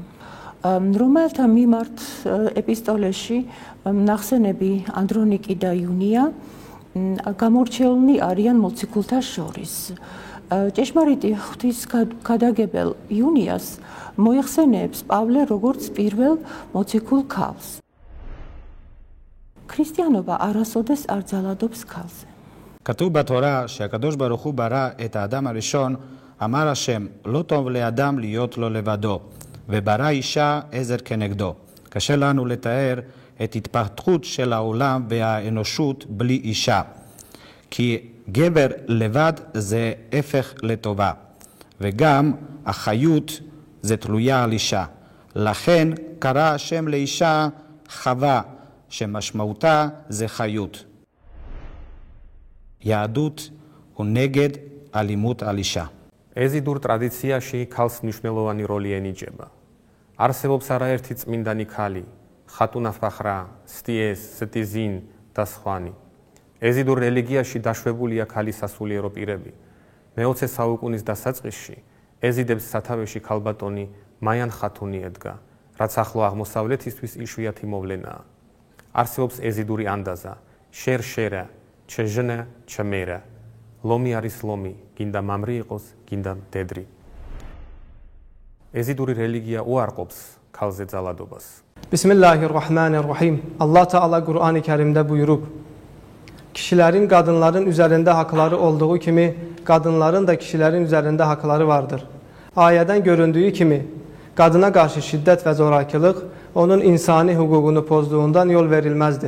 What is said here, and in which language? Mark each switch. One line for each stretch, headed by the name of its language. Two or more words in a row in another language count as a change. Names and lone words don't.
Georgian: რომელთა მიმართ ეპისტოლეში ნახსენები ანდრონიკი და იუნია გამორჩეულნი არიან მოციქულთა შორის. ჭეშმარიტი ღვთის გადაგებელ იუნიას მოიხსენიებს პავლე როგორც პირველ მოციქულ ქალს. ქრისტიანობა არასოდეს არ ძალადობს ქალზე.
Hebrew: כתוב בתורה שהקדוש ברוך הוא ברא את האדם הראשון, אמר השם, לא טוב לאדם להיות לו לבדו, וברא אישה עזר כנגדו. קשה לנו לתאר את התפתחות של העולם והאנושות בלי אישה. כי גבר לבד זה הפך לטובה, וגם החיות זה תלויה על אישה. לכן קרא השם לאישה חווה, שמשמעותה זה חיות. יהדות הוא נגד אלימות על אישה.
Georgian: ეზიდურ ტრადიციაში ქალს მნიშვნელოვანი როლი ენიჭება. არსებობს არაერთი წმინდანი ქალი, ხატუნა ფახრა, სტიეს, სტიზინ და სხვანი. ეზიდურ რელიგიაში დაშვებულია ქალის სასულიერო პირები. მე-20 საუკუნის დასაწყისში ეზიდებს სათავეში ქალბატონი მაიან ხათუნი ედგა, რაც ახლო აღმოსავლეთისთვის იშვიათი მოვლენაა. არსებობს ეზიდური ანდაზა,
Kurdish: şêr-şêra, çejna, çmêra.
Georgian: ლომი არის ლომი, გინდა მამრი იყოს, გინდა მდედრი. ეზიდური რელიგია უარყოფს ქალზე ძალადობას.
Azerbaijani: Bismillahirrahmanirrahim. Allah Teala Kur'an-ı Kerim'de buyurup, kişilerin kadınların üzerinde hakları olduğu kimi, kadınların da kişilerin üzerinde hakları vardır. Ayeden göründüğü kimi, kadına karşı şiddet ve zorakılık, onun insani hukukunu pozduğundan yol verilmezdir.